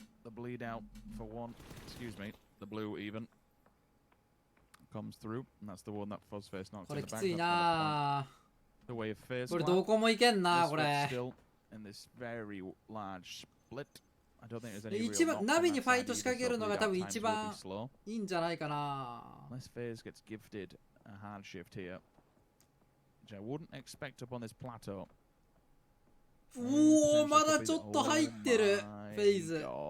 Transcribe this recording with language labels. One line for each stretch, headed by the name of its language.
English: The bleed out for 1. Excuse me. The blue even comes through, and that's the one that Fuzzface knocks in the back. The way of FaZe. Still in this very large split. I don't think there's any real
Japanese: Naviにファイト仕掛けるのが多分一番いいんじゃないかな。
English: Unless FaZe gets gifted a hard shift here, which I wouldn't expect up on this plateau.
Japanese: おお、まだちょっと入ってる。フェイズ。